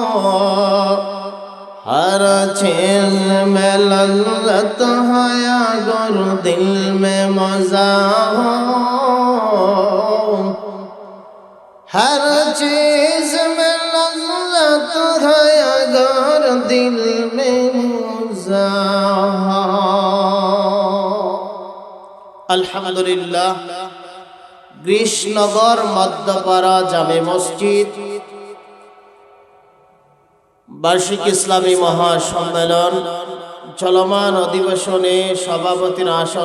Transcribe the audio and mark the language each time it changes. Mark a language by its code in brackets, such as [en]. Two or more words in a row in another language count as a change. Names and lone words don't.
[ur] ہر چیز میں لذت ہے اگر دل میں مزہ ہو ہر چیز میں لذت ہے اگر دل میں مزہ ہو۔ [bn] আলহামদুলিল্লাহ কৃষ্ণনগর মধ্যপাড়া জামে মসজিদ বার্ষিক ইসলামী মহাসম্মেলন চলমান অধিবেশনে সভাপতির আসন